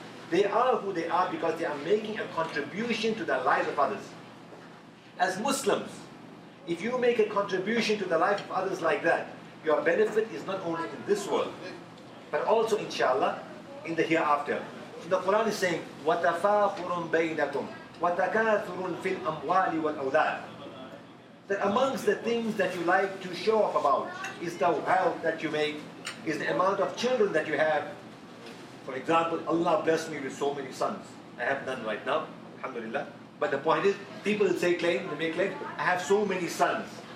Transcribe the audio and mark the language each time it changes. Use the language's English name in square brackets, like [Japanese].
[English] They are who they are because they are making a contribution to the lives of others. As Muslims, if you make a contribution to the life of others like that, your benefit is not only in this world, but also, inshallah, in the hereafter. So the Quran is saying, [Arabic] وَتَفَاخُرٌ بَيْنَكُمْ وَتَكَاثُرٌ فِي الْأَمْوَالِ وَالْأَوْلَادِ. [English] That amongst the things that you like to show off about is the wealth that you make, is the amount of children that you have. For example, Allah blessed me with so many sons. I have none right now, alhamdulillah. But the point is, people say claim, they make claim, I have so many sons.